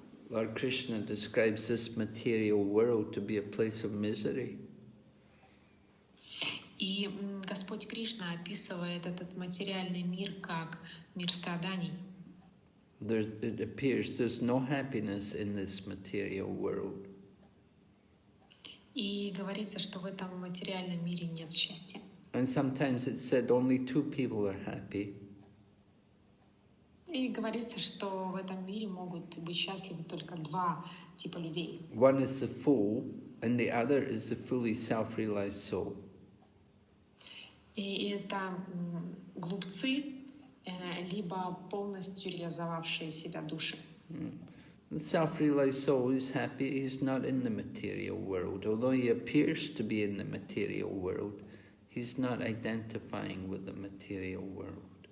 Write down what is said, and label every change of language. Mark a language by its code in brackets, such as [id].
[en] Lord Kṛṣṇa describes this material world to be a place of misery. [ru] И Господь Кришна описывает этот материальный мир как мир страданий. [en] It appears there's no happiness in this material world. [ru] И говорится, что в этом материальном мире нет счастья. [en] And sometimes it's said only two people are happy. [ru] И говорится, что в этом мире могут быть счастливы только два типа людей. [en] One is the fool, and the other is the fully self-realized soul. [ru] И это глупцы, либо полностью реализовавшие себя души. [en] The self-realized soul is happy. He's not in the material world. Although he appears to be in the material world, he's not identifying with the material world.